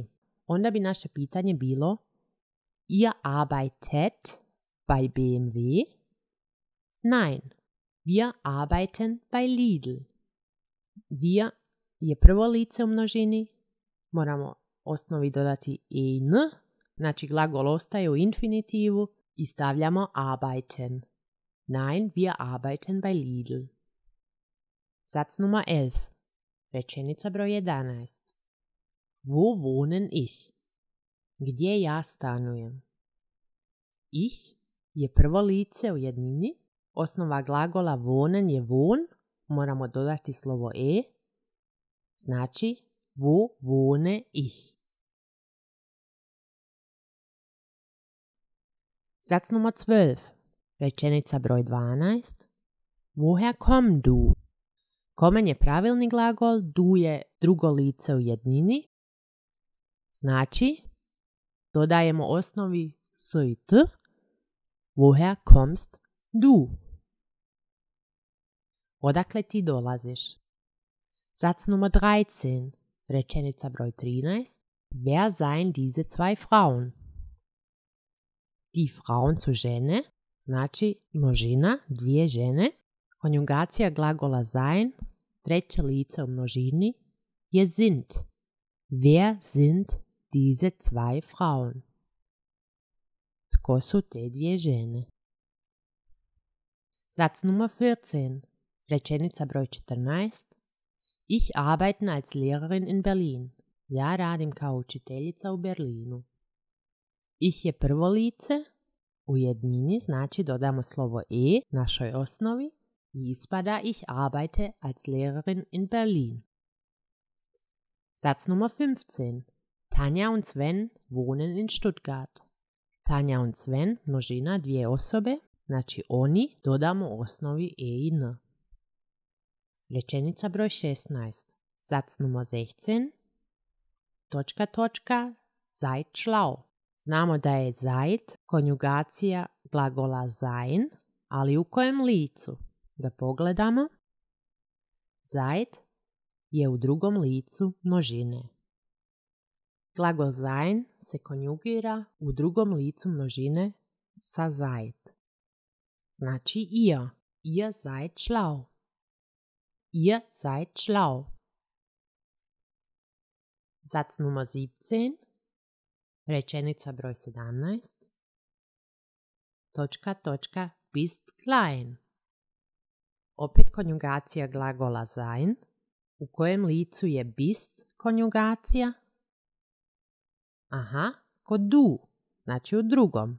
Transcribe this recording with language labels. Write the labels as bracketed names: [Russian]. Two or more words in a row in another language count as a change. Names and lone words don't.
[Croatian] Onda bi naše pitanje bilo [German] Ihr arbeitet bei BMW? Nein, wir arbeiten bei Lidl. [Croatian] Wir je prvo lice u množini, moramo osnovi dodati e i n, znači glagol ostaje u infinitivu i stavljamo arbeiten. [German] Nein, wir arbeiten bei Lidl. Satz Nummer 11. [Croatian] Rečenica broj 11. [German] Wo wohnen ich? [Croatian] Gdje ja stanujem? Ich je prvo lice u jednini, osnova glagola wohnen je wohn, moramo dodati slovo e, znači [German] wo wohne ich? Satz Nummer 12. [Croatian] Rečenica broj 12. [German] Woher komm du? [Croatian] Kommen je pravilni glagol, du je drugo lice u jednini, znači dodajemo osnovi s i t, [German] Woher kommst du? [Croatian] Odakle ti dolaziš? [German] Satz Nummer 13. [Croatian] Rečenica broj 13. [German] Wer seien diese zwei Frauen? Die Frauen [Croatian] su žene, znači množina, dvije žene. Konjugacija glagola sein, treće lice u množini, je sind. [German] Wer sind diese zwei Frauen? [Croatian] Tko su te dvije žene? [German] Satz Nummer 14. [Croatian] Rečenica broj 14. [German] Ich arbeite als Lehrerin in Berlin. [Croatian] Ja radim kao učiteljica u Berlinu. Ich je prvo lice, u jednini znači dodamo slovo e našoj osnovi i ispada [German] ich arbeite als Lehrerin in Berlin. Satz Nummer 15. Tanja und Sven wohnen in Stuttgart. Tanja und Sven, [Croatian] množina, dvije osobe, znači oni dodamo osnovi e i n. Rečenica broj 16. [German] Satz Nummer 16. Seid schlau. [Croatian] Znamo da je seid konjugacija glagola sein, ali u kojem licu? Da pogledamo. Seid je u drugom licu množine. Glagol sein se konjugira u drugom licu množine sa seid. [German] Znači ihr. Ihr seid schlau. Ihr seid schlau. Satz Nummer 17. [Croatian] Rečenica broj 17. [German] Bist klein. [Croatian] Opet konjugacija glagola sein. U kojem licu je bist konjugacija? Aha, kod du, znači u drugom.